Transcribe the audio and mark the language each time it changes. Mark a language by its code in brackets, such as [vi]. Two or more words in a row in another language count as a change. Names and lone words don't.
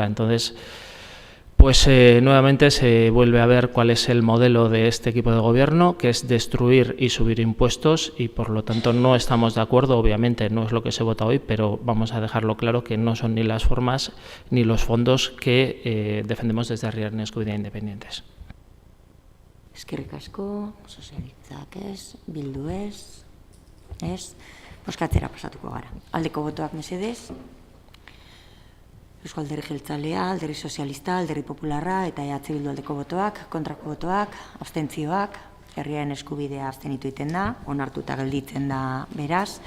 [es] Entonces, pues nuevamente se vuelve a ver cuál es el modelo de este equipo de gobierno, que es destruir y subir impuestos, y por lo tanto no estamos de acuerdo. Obviamente no es lo que se vota hoy, pero vamos a dejarlo claro que no son ni las formas ni los fondos que defendemos desde Herriaren Eskubidea Independientes. [eu] Eskerrik asko, sozialistak ez, bildu ez, bozkatzera pasatuko gara. Aldeko botoak mesedez, Eusko Alderdi Jeltzalea, Alderdi Sozialista, Alderdi Popularra eta EH Bildu aldeko botoak, kontrako botoak, abstentzioak, Herriaren Eskubidea abstenitu egiten da, onartuta gelditzen da beraz.